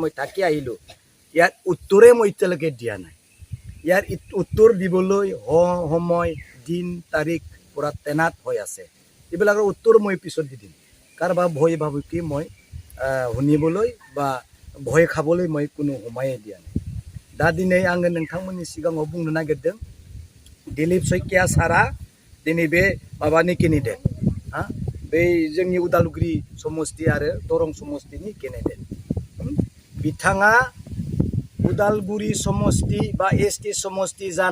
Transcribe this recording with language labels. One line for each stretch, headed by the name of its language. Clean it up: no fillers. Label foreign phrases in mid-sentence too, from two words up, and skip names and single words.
Assamese: মই থাকি আহিলোঁ ইয়াৰ উত্তৰে মই এতিয়ালৈকে দিয়া নাই ইয়াৰ উত্তৰ দিবলৈ সময় দিন তাৰিখ পুৰা তেনাত হৈ আছে এইবিলাকৰ উত্তৰ মই পিছত দি দিম কাৰোবাৰ ভয় ভাবুকি মই শুনিবলৈ বা ভয় খাবলৈ মই কোনো সময়ে দিয়া নাই
Bodo: दा दिनै आङो नोंथांमोननि सिगाङाव बुंनो नागिरदों दिलीप शइकिया सारा दिनै बे माबानि केन्डिडेट बे जोंनि उदालगुरि समस्ति आरो दरं समस्तिनि केन्डिडेट बिथाङा उदालगुरि समस्ति बा एसटि समस्ति